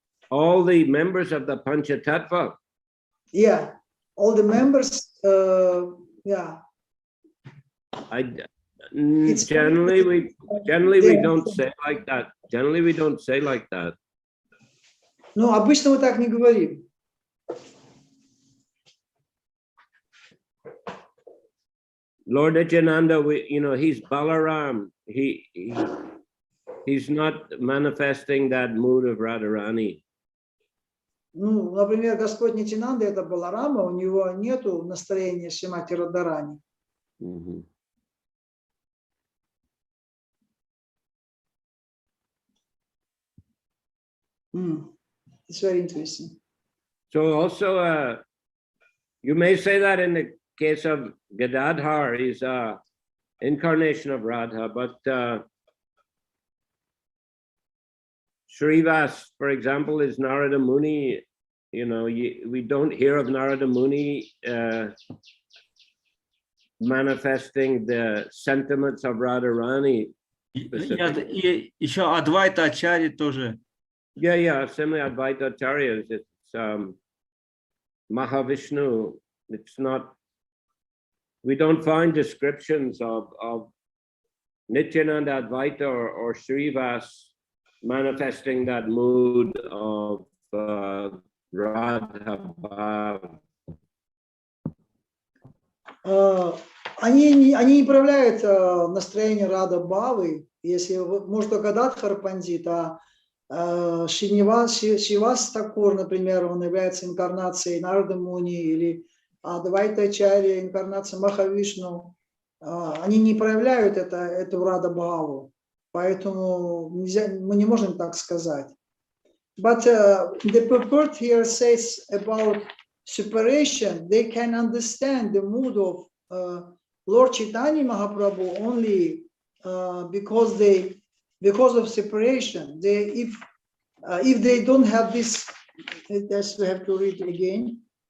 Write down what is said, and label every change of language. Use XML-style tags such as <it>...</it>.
<en>All the members of the Panchatattva. Yeah, all the members. Yeah. Generally we don't say like that. Generally we don't say like that.</en> <ru>Ну, обычно мы так не говорим.</ru> <en>Lord Nityananda, he's Balaram. He's not manifesting that mood of Radharani.</en> <ru>Ну, например, Господь Нитянанда это Баларама, у него нету настроения Шримати Радharani.</ru> <en>It's very interesting. So also, you may say that in the case of Gadadhar, he's an incarnation of Radha, but Shrivas, for example, is Narada Muni. We don't hear of Narada Muni manifesting the sentiments of Radharani.</en> <ru>И еще Адвайта Ачарья тоже.</ru> <en>Yeah, similar Advaita Acharyas. It's Mahavishnu. It's not. We don't find descriptions of Nityananda Advaita or Shrivas manifesting that mood of Radha Bhav.</en> <ru>Они не проявляют настроение Рада Бхавы, если может только Гададхар Пандит, а Шривас Такур, например, он является инкарнацией Нарада Муни, или Адвайта Ачарья, инкарнация Махавишну, они не проявляют эту Рада Бхаву. Поэтому мы не можем так сказать.</ru> <en>But the purport here says about separation. They can understand the mood of Lord Chaitanya Mahaprabhu only because of separation. If they don't have this, that's we have to read again.</en>